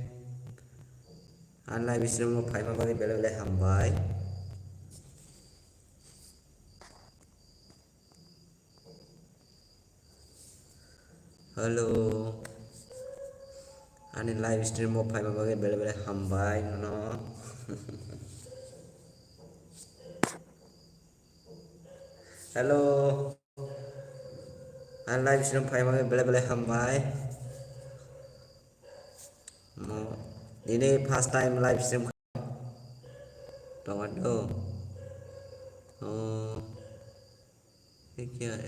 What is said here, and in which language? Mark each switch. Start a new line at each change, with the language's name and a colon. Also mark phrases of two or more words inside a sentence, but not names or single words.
Kok Borok: An
English: live stream
Kok Borok: mo phai ma bagi bele bele hambai. Hello, an
English: live stream
Kok Borok: mo phai ma bagi bele bele hambai no. Hello, an
English: live stream
Kok Borok: phai ma bagi bele bele hambai. Mo ini
English: first time live stream.
Hindi: टमाटो ये क्या है?